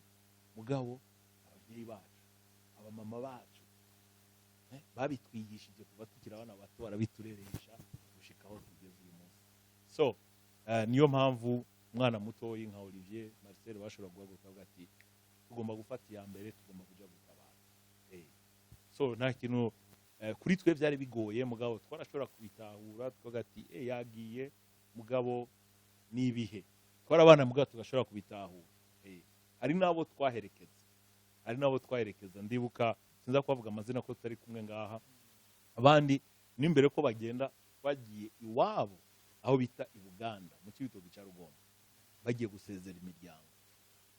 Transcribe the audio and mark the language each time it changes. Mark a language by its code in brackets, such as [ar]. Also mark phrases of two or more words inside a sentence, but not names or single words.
[rn] Mugabo ababyeyi bacu, abamama bacu babitwigishije kuva tukiri abana bato, barabitureresha gushikaho tugeze uyu munsi. So niyo mpamvu umwana muto nka Olivier Marcel bashobora guhaguruka ati tugomba gufata iya mbere, tugomba kujya gutabara. So nta kintu kuri twe byari bigoye, mugabo twarashobora kubitahura tukavuga ati yagiye, mugabo nibihe twarabana, mugabo tugashobora kubitahura. Hari nabo twaherekeza, ndibuka sinza kuvuga amazina ko tutari kumwe ngaha, abandi n'imbere ko bagenda bagiye iwabo aho bita i Buganda mu Kibitoki cya Rugombo, bagiye gusezera imiryango.